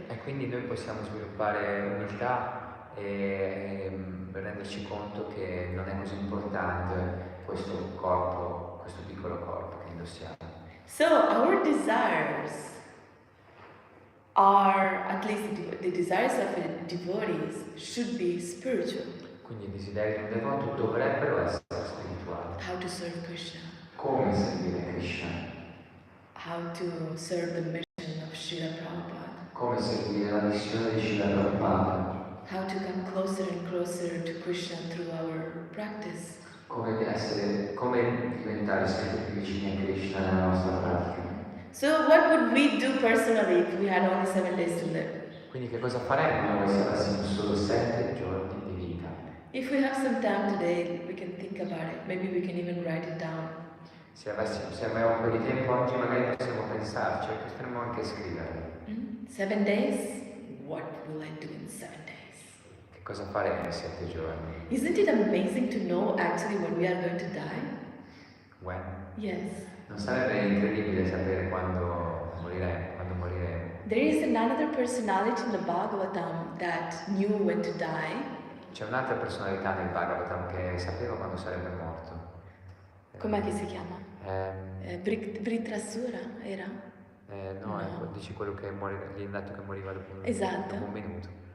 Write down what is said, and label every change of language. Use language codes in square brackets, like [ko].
[it] E quindi noi possiamo sviluppare umiltà e renderci conto che non è così importante questo corpo, questo piccolo corpo che indossiamo. [en] So our desires are, at least the desires of the devotees, should be spiritual. [it] Quindi i desideri di un devoto dovrebbero essere spirituali. [en] How to serve Krishna. [it] Come servire Krishna. [en] How to serve the mission of Srila Prabhupada. [it] Come seguire la missione di Srila Prabhupada. [en] How to come closer and closer to Krishna through our practice. [it] Come diventare sempre più vicini a Krishna nella nostra pratica. [en] So what would we do personally if we had only 7 days to live? [it] Quindi che cosa faremmo noi se avessimo solo 7 giorni di vita? [en] If we have some time today, we can think about it. Maybe we can even write it down. [it] Se abbiamo un po' di tempo oggi magari possiamo pensarci, potremmo anche scriverlo. [en] 7 days? What will I do in 7 days? [it] Che cosa fare in 7 giorni? [en] Isn't it amazing to know actually when we are going to die? When? Yes. [it] Non sarebbe incredibile sapere quando moriremo? [en] There is another personality in the Bhagavatam that knew when to die. [it] C'è un'altra personalità nel Bhagavatam che sapeva quando sarebbe morto. Com'è che si chiama? Vritrasura era? No, ecco, dici quello che gli è detto che moriva dopo un minuto.